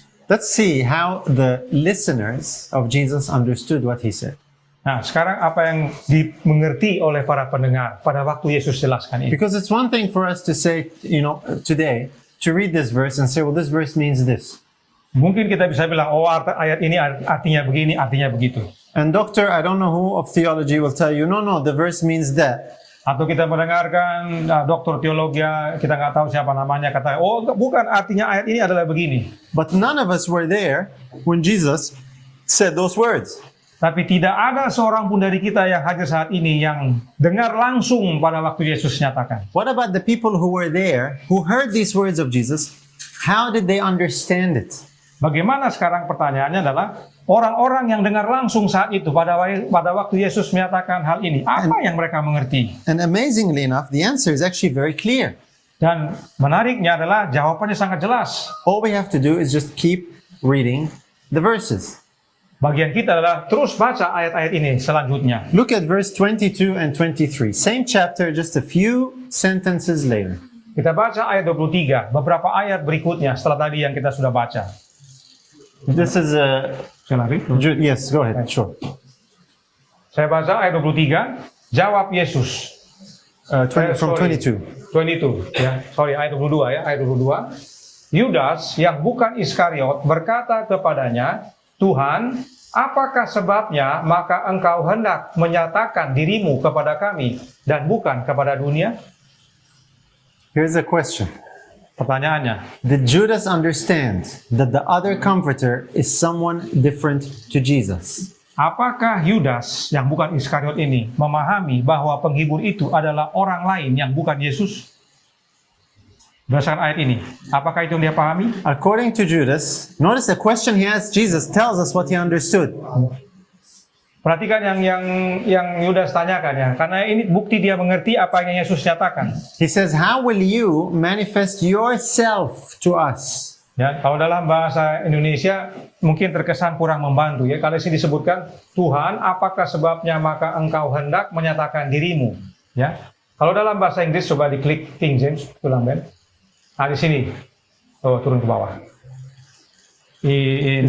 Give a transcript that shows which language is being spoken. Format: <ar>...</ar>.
<en>Let's see how the listeners of Jesus understood what he said.</en> <id>Nah, sekarang apa yang dimengerti oleh para pendengar pada waktu Yesus jelaskan ini?</id> <en>Because it's one thing for us to say, today, to read this verse and say, well, this verse means this.</en> <id>Mungkin kita bisa bilang, oh ayat ini artinya begini, artinya begitu.</id> <en>And doctor, I don't know who of theology will tell you, no, the verse means that.</en> <id>Atau kita mendengarkan dokter teologi, kita nggak tahu siapa namanya, kata, oh bukan, artinya ayat ini adalah begini.</id> <en>But none of us were there when Jesus said those words.</en> <id>Tapi tidak ada seorang pun dari kita yang hadir saat ini yang dengar langsung pada waktu Yesus nyatakan.</id> <en>What about the people who were there, who heard these words of Jesus? How did they understand it?</en> <id>Bagaimana sekarang pertanyaannya adalah, orang-orang yang dengar langsung saat itu pada waktu Yesus menyatakan hal ini, apa yang mereka mengerti?</id> <en>And amazingly enough, the answer is actually very clear.</en> <id>Dan menariknya adalah jawabannya sangat jelas.</id> <en>All we have to do is just keep reading the verses.</en> <id>Bagian kita adalah terus baca ayat-ayat ini selanjutnya.</id> <en>Look at verse 22 and 23. Same chapter, just a few sentences later.</en> <id>Kita baca ayat 23, beberapa ayat berikutnya setelah tadi yang kita sudah baca.</id> <en>This is yes, go ahead. Sure.</en> <id>Saya baca ayat 23, jawab Yesus.</id> <en>From 22.</en> <id>22, ya. Sorry, ayat 22 ya, ayat 22. Yudas yang bukan Iskariot berkata kepadanya, Tuhan, apakah sebabnya maka engkau hendak menyatakan dirimu kepada kami dan bukan kepada dunia?</id> <en>Here's a question.</en> <id>Pertanyaannya,</id> <en>Did Judas understand that the other comforter is someone different to Jesus?</en> <id>apakah Yudas yang bukan Iskariot ini memahami bahwa penghibur itu adalah orang lain yang bukan Yesus? Berdasarkan ayat ini, apakah itu yang dia pahami?</id> <en>According to Judas, notice the question he asked Jesus tells us what he understood.</en> <id>Perhatikan yang Yudas tanyakan ya, karena ini bukti dia mengerti apa yang Yesus nyatakan.</id> <en>He says, how will you manifest yourself to us?</en> <id>Ya, kalau dalam bahasa Indonesia mungkin terkesan kurang membantu ya. Kalau sini disebutkan, Tuhan, apakah sebabnya maka engkau hendak menyatakan dirimu? Ya. Kalau dalam bahasa Inggris coba diklik King James, ulang Ben. Nah, di sini. Oh, turun ke bawah. In</id>